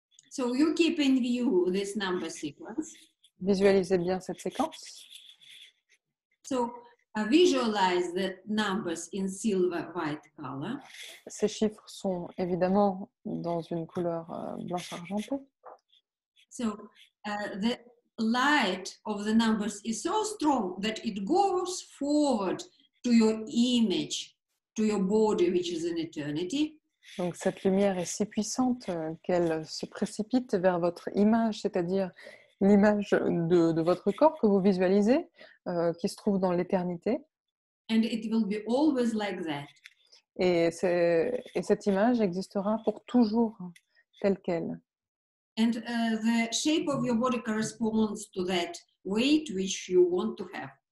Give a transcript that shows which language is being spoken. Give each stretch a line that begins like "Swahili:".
English: So you keep in view this number sequence.
French: Visualisez bien cette séquence.
English: So visualize the numbers in silver white color.
French: Ces chiffres sont évidemment dans une couleur blanche argentée.
English: So the light of the numbers is so strong that it goes forward to your image, to your body, which is in eternity.
French: Donc cette lumière est si puissante qu'elle se précipite vers votre image, c'est-à-dire l'image de votre corps que vous visualisez, qui se trouve dans l'éternité.
English: And it will be always like that.
French: Et cette image existera pour toujours, telle qu'elle.
English: And the shape of your body corresponds to that weight which you want to have.